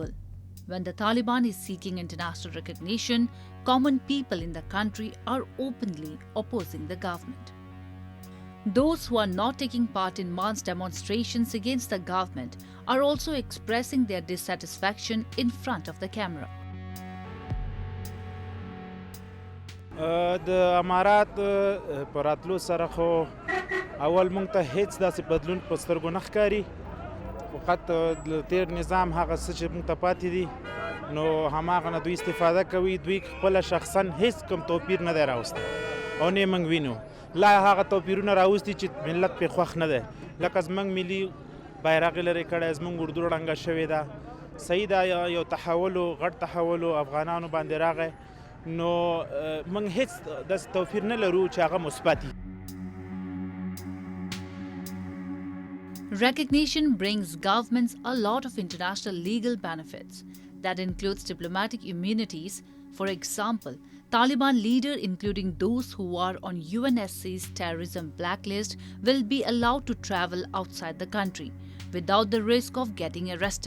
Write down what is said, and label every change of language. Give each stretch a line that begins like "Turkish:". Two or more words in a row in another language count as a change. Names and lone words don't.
English: When the Taliban is seeking international recognition, common people in the country are openly opposing the government. Those who are not taking part in mass demonstrations against the government are also expressing their dissatisfaction in front of the camera.
Pashto: د امارات پر راتلو سره خو اول مونږ ته هیڅ داسې بدلون په سترګو نه ښکاري، فقط د تیر نظام هغه څه چې مونږ ته پاتې دي نو هماغه نه دوی استفاده کوي. دوی خپله شخصا هیڅ کوم توپیر نه دی راوستی او نه یې موږ وینو. لا هغه توپیرونه راوستي چې ملت پرې خوښ نه دی، لکه زموږ ملي بیرغ یې لرې کړی، زموږ اردو ړنګه شوې ده. صحیح ده، یو تحول غټ تحول افغانانو باندې راغی، نو موږ هیڅ داسې توپیر نه لرو چې هغه مثبت وي.
English: Recognition brings governments a lot of international legal benefits. That includes diplomatic immunities. For example, Taliban leaders, including those who are on UNSC's terrorism blacklist, will be allowed to travel outside the country without the risk of getting arrested.